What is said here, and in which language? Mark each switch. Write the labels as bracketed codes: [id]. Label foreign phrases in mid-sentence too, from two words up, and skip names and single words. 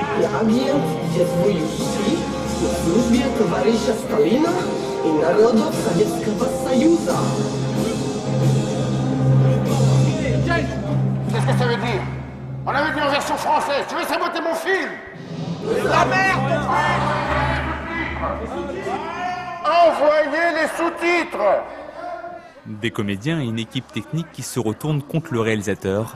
[ru] Fragment Союза в службе товарища Сталина и народов Советского Союза. [fr] Qu'est-ce que ça veut dire? On avait dit en version française. Tu veux saboter mon film? La merde! Envoyez les sous-titres! Des comédiens et une équipe technique qui se retournent contre le réalisateur.